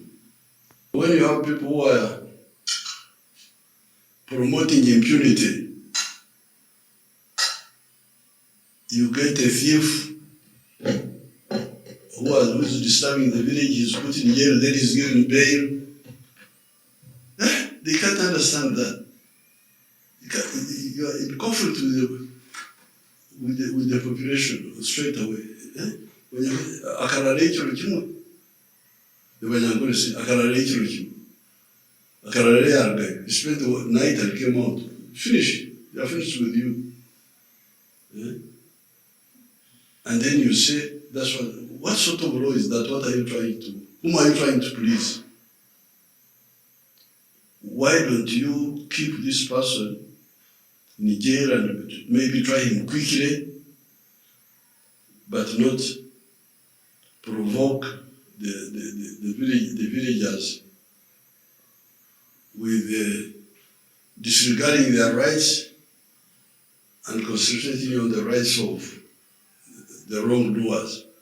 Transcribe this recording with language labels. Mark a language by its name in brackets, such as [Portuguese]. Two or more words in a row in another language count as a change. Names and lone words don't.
[English] When you have people who are promoting impunity, you get a thief who is disturbing the village, he's put in jail, then he's given bail. They can't understand that. You are in conflict with the population straight away. [Nyankole] Akarare ekiro kimwe. [English] The Banyangore say, [Nyankole] Akarare ekiro kimwe. Akarare yargaye. [English] You spent the night and came out. Finish. They are finished with you. And then you say, that's what sort of law is that? What are you trying to, whom are you trying to please? Why don't you keep this person in jail and maybe try him quickly, but not provoke the villagers with disregarding their rights and concentrating on the rights of the wrongdoers.